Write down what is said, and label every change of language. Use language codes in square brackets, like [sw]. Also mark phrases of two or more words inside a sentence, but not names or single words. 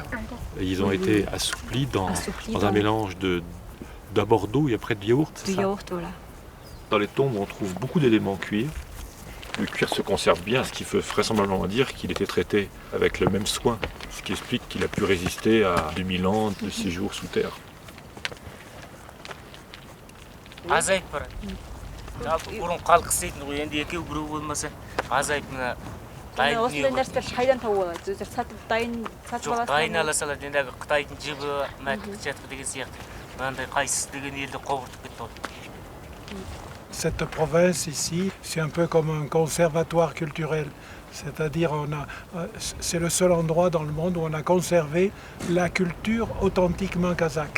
[fr] Et ils ont été assouplis dans un mélange d'abord d'eau et après de yaourt. Du yaourt, voilà. Dans les tombes, on trouve beaucoup d'éléments cuir. Le cuir se conserve bien, ce qui fait vraisemblablement dire qu'il était traité avec le même soin, ce qui explique qu'il a pu résister à 2000 ans de séjour sous terre. [kk] осындай нәрселер қайдан тауып алады? Өздері сатып дайын сатып аласыз? Жоқ, дайын ала салады. Ендігі Қытайдың жібі, мәтік жатқы деген сияқты. Мынандай қайсыз деген елді қовыртып кетті ғой. [fr] Cette province ici, c'est un peu comme un conservatoire culturel. C'est-à-dire, c'est le seul endroit dans le monde où on a conservé la culture authentiquement kazakh.